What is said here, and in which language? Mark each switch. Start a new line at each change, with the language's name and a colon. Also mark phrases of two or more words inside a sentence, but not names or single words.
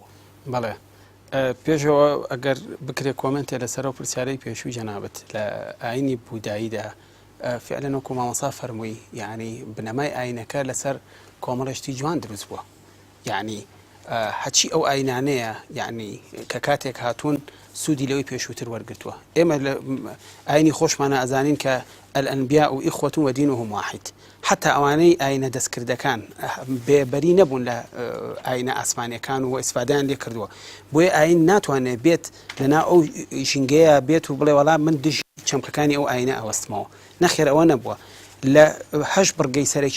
Central Kurdish: بەڵێ پێشەوە ئەگەر بکرێت کۆمنتێ لەسەر و پرسیارەی پێشووی جەنابەت لە ئاینی بوداییدا فعلا وەکو مامۆستا فەرمووی یعنی بنەمای ئاینەکە لەسەر کۆمەڵێشتی جوان دروست بووە یعنی هەچی ئەو ئاینانەیە یعنی کە کاتێک هاتوون سوودی لەوەی پێشووتر وەرگرتووە ئێمە لە ئاینی خۆشمانە ئەزانین کە
Arabic: الأنبياء وإخوة ودينهم واحد حتى
Central Kurdish: ئەوانەی ئاینە دەستکردەکان بێبەری نەبوون لە ئاینە ئاسمانیەکان و ئیسفادەیان لێ کردووە بۆیە ئاین ناتوانێت بێت لەنا ئەو ژینگەیە بێت و بڵێ وەڵام من دژ چەمکەکانی ئەو ئاینە ئەوەستمەوە نەخێر ئەوە نەبووە لە هەش بڕگەی سەرەکی